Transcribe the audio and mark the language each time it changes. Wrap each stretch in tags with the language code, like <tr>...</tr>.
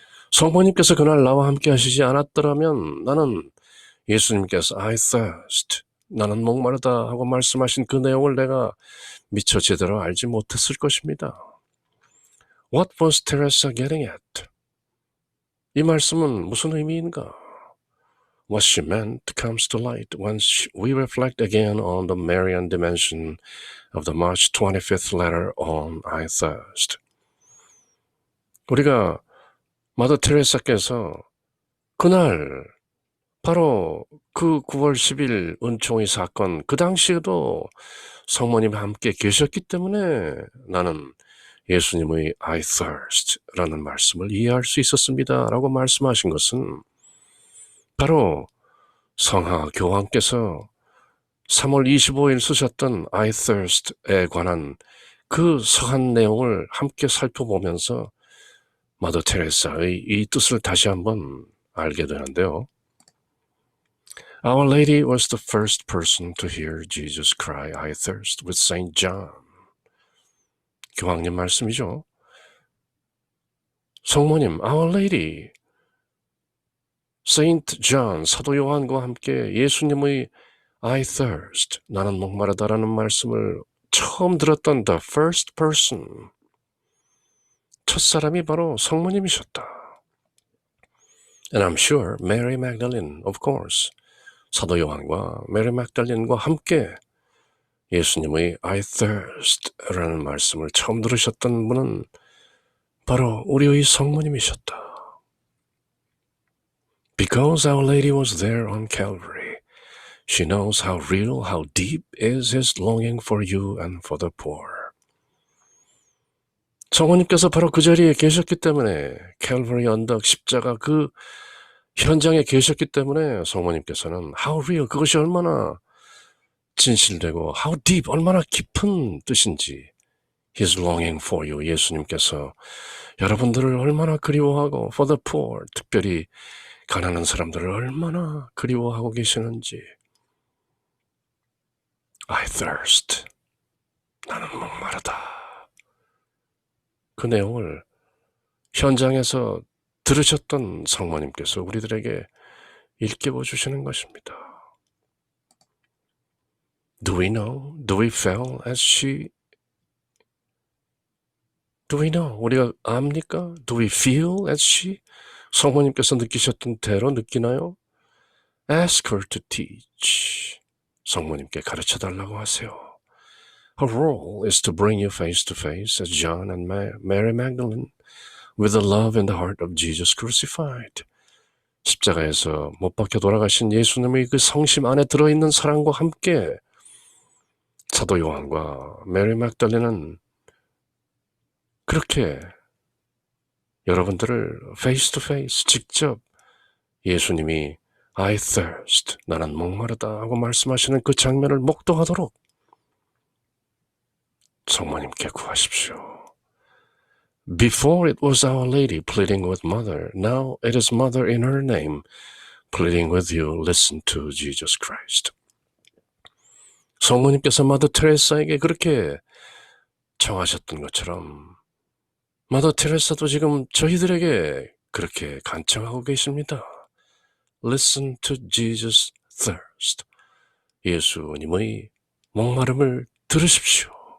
<ko>성모님께서 그날 나와 함께 하시지 않았더라면 나는 예수님께서</ko> <en>I thirst,</en> <ko>나는 목마르다 하고 말씀하신 그 내용을 내가 미처 제대로 알지 못했을 것입니다.</ko> <en>What was Teresa getting at?</en> <ko>이 말씀은 무슨 의미인가?</ko> <en>What she meant comes to light when we reflect again on the Marian dimension of the March 25th letter on I thirst.</en> <ko>우리가 마더 테레사께서 그날 바로 그 9월 10일 은총의 사건, 그 당시에도 성모님과 함께 계셨기 때문에 나는 예수님의</ko> <en>I thirst</en> <ko>라는 말씀을 이해할 수 있었습니다. 라고 말씀하신 것은 바로 성하 교황께서 3월 25일 쓰셨던</ko> <en>I thirst</en> <ko>에 관한 그 서한 내용을 함께 살펴보면서 마더 테레사의 이 뜻을 다시 한번 알게 되는데요.</ko> <en>Our Lady was the first person to hear Jesus cry, I thirst, with Saint John.</en> <ko>교황님 말씀이죠. 성모님,</ko> <en>Our Lady, Saint John,</en> <ko>사도 요한과 함께 예수님의</ko> <en>I thirst,</en> <ko>나는 목마르다라는 말씀을 처음 들었던</ko> <en>the first person,</en> <ko>첫 사람이 바로 성모님이셨다.</ko> <en>And I'm sure Mary Magdalene, of course,</en> <ko>사도 요한과 메리 막달린과 함께 예수님의 I thirst라는 말씀을 처음 들으셨던 분은 바로 우리의 성모님이셨다.</ko> <en>Because Our Lady was there on Calvary, she knows how real, how deep is His longing for you and for the poor.</en> <ko>성모님께서 바로 그 자리에 계셨기 때문에 캘버리 언덕 십자가 그 현장에 계셨기 때문에 성모님께서는</ko> <en>how real,</en> <ko>그것이 얼마나 진실되고</ko> <en>how deep,</en> <ko>얼마나 깊은 뜻인지</ko> <en>His longing for you,</en> <ko>예수님께서 여러분들을 얼마나 그리워하고</ko> <en>for the poor,</en> <ko>특별히 가난한 사람들을 얼마나 그리워하고 계시는지</ko> <en>I thirst,</en> <ko>나는 목마르다. 그 내용을 현장에서 들으셨던 성모님께서 우리들에게 일깨워 주시는 것입니다.</ko> <en>Do we know? Do we feel as she? Do we know?</en> <ko>우리가 압니까?</ko> <en>Do we feel as she?</en> <ko>성모님께서 느끼셨던 대로 느끼나요?</ko> <en>Ask her to teach.</en> <ko>성모님께 가르쳐 달라고 하세요.</ko> <en>Her role is to bring you face to face as John and Mary Magdalene with the love in the heart of Jesus crucified.</en> <ko>십자가에서 못 박혀 돌아가신 예수님의 그 성심 안에 들어있는 사랑과 함께 사도 요한과 메리 막달레는 그렇게 여러분들을</ko> <en>face to face</en> <ko>직접 예수님이</ko> <en>I thirst,</en> <ko>나는 목마르다 하고 말씀하시는 그 장면을 목도하도록 성모님께 구하십시오.</ko> <en>Before it was Our Lady pleading with Mother, now it is Mother in her name pleading with you, listen to Jesus Christ.</en> <ko>성모님께서 마더 테레사에게 그렇게 청하셨던 것처럼 마더 테레사도 지금 저희들에게 그렇게 간청하고 계십니다.</ko> <en>Listen to Jesus thirst.</en> <ko>예수님의 목마름을 들으십시오.</ko>